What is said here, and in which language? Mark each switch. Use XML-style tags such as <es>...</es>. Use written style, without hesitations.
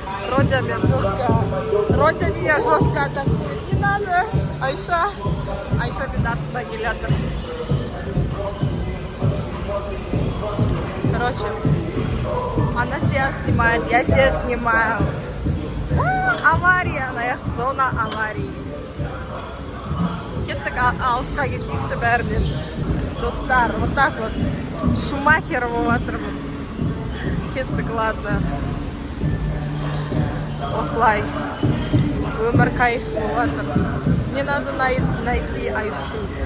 <ru>Родя меня жестко атакует. Не надо!</ru> <kk>Айша мен артында келатыр.</kk> <ru>Короче, она себя снимает, я себя снимаю. Авария, зона аварии.</ru> <kk>Кеттік алысқа кетейікші бәрінен. Достар,</kk> <ru>вот так вот</ru> <kk>Шумахер болып жатырмыз. Кеттік,</kk> <ru>ладно.</ru> <kk>Осылай. Өмір кайф болып жатыр.</kk> <ru>Мне надо найти Айшу.</ru>